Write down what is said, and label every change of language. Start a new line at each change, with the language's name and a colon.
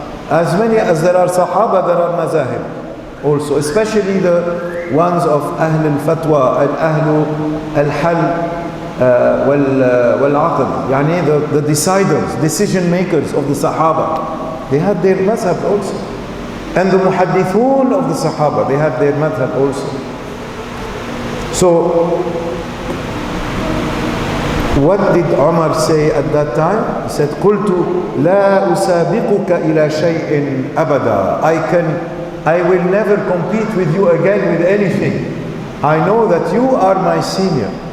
English: As many as there are sahaba, there are mazahib also, especially the ones of Ahl al-Fatwa, Ahl al-Hal wal-Aqd, yani the deciders, decision makers of the Sahaba. They had their mazhab also. And the Muhaddithun of the Sahaba, they had their madhab also. So, What did Umar say at that time? He said,
Arabic: قُلْتُ لَا أُسَابِقُكَ إِلَى شَيْءٍ أَبَدًا.
English: I will never compete with you again with anything. I know that you are my senior.